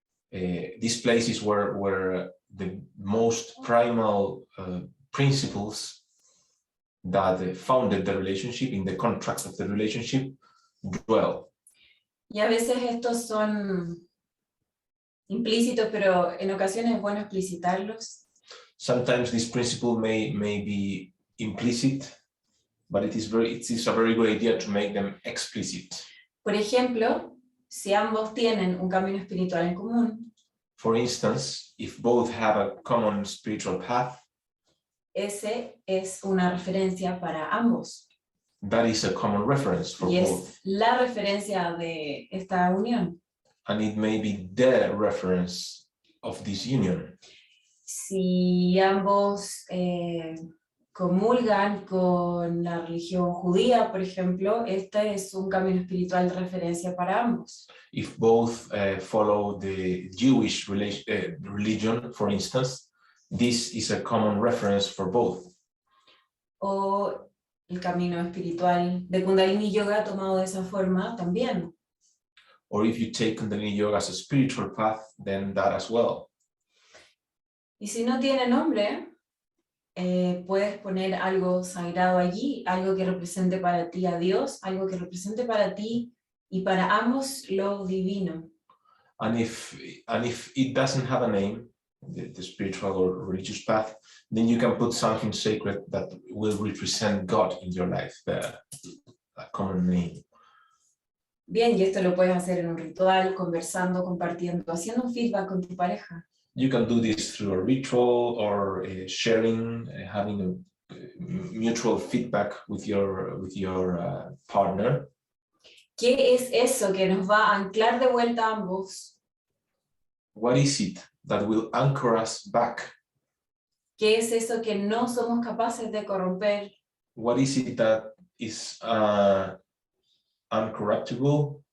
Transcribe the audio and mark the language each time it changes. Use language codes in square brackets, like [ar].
[en] This place is where the most primal principles that founded the relationship, in the contract of the relationship, dwell. [es] Y a veces estos son implícitos, pero en ocasiones es bueno explicitarlos. [en] Sometimes this principle may be implicit, but it is a very good idea to make them explicit. [es] Por ejemplo, si ambos tienen un camino espiritual en común. [en] For instance, if both have a common spiritual path. [es] Ese es una referencia para ambos. [en] That is a common reference for y both. [es] Es la referencia de esta unión. [en] And it may be the reference of this union. [es] Si ambos comulgan con la religión judía, por ejemplo, este es un camino espiritual de referencia para ambos. [en] If both follow the Jewish religion, for instance, this is a common reference for both. [es] O el camino espiritual de Kundalini Yoga tomado de esa forma también. [en] Or if you take Kundalini Yoga as a spiritual path, then that as well. [es] Y si no tiene nombre, puedes poner algo sagrado allí, algo que represente para ti a Dios, algo que represente para ti y para ambos lo divino. [en] And if it doesn't have a name, the spiritual or religious path, then you can put something sacred that will represent God in your life, a common name. [es] Bien, y esto lo puedes hacer en un ritual, conversando, compartiendo, haciendo un feedback con tu pareja. [en] You can do this through a ritual or sharing, having a mutual feedback with your partner. [es] ¿Qué es eso que nos va a anclar de vuelta a ambos? [en] What is it that will anchor us back? [es] ¿Qué es eso que no somos capaces de corromper? [en] What is it that is uncorruptible?